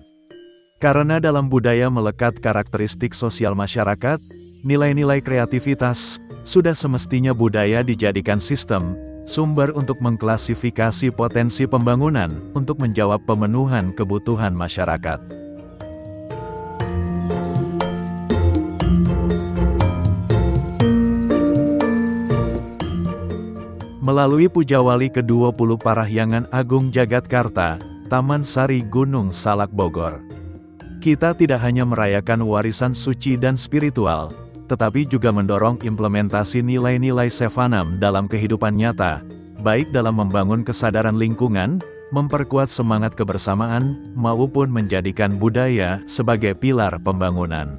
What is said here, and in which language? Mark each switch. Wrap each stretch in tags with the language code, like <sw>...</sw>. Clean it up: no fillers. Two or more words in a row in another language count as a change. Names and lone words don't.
<id>Karena dalam budaya melekat karakteristik sosial masyarakat, nilai-nilai kreativitas, sudah semestinya budaya dijadikan sistem, sumber untuk mengklasifikasi potensi pembangunan untuk menjawab pemenuhan kebutuhan masyarakat. Melalui Puja Wali ke-20 Parahyangan Agung Jagatkarta, Taman Sari Gunung Salak Bogor, kita tidak hanya merayakan warisan suci dan spiritual, tetapi juga mendorong implementasi nilai-nilai Sevanam dalam kehidupan nyata, baik dalam membangun kesadaran lingkungan, memperkuat semangat kebersamaan, maupun menjadikan budaya sebagai pilar pembangunan.</id>